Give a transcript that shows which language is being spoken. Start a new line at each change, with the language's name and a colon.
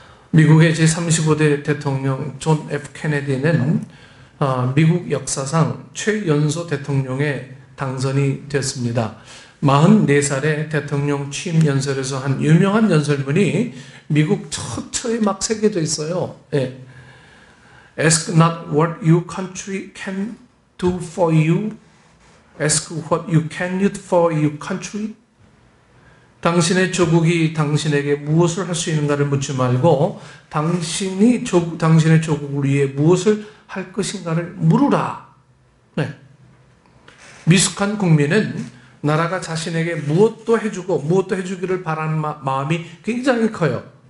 Korean: 미국의 제35대 대통령 존 F 케네디는 미국 역사상 최연소 대통령에 당선이 됐습니다. 44살의 대통령 취임 연설에서 한 유명한 연설문이 미국 처처에 막 새겨져 있어요.
English: Ask not what your country can do for you. Ask what you can do for your country.
Korean: 당신의 조국이 당신에게 무엇을 할 수 있는가를 묻지 말고 당신의 조국을 위해 무엇을 할 것인가를 물으라. 미숙한 국민은 나라가 자신에게 무엇도 해주고 무엇도 해주기를 바라는 마음이 굉장히 커요.